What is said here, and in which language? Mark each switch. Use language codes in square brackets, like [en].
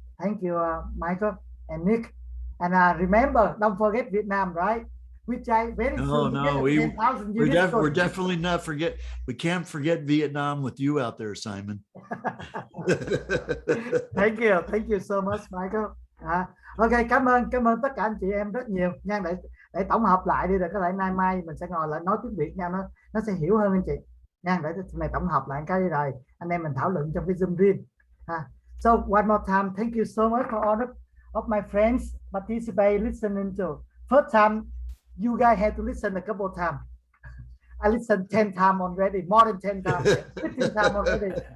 [en] Thank you, Michael and Nick. And remember, don't forget Vietnam, right? Which I very soon. No, we're definitely not forget. We can't forget Vietnam with you out there, Simon. Thank you so much, Michael. [vi] Ok, cảm ơn tất cả anh chị em rất nhiều nha. Để tổng hợp lại đi, rồi có thể mai mình sẽ ngồi lại nói tiếng Việt nhau, nó sẽ hiểu hơn anh chị nha. Để này tổng hợp lại cái đi rồi anh em mình thảo luận trong cái Zoom riêng. [en] So one more time, thank you so much for all of my friends participate listening to. First time you guys had to listen a couple of times. I listened 10 times already, more than 10 times, 15 times already.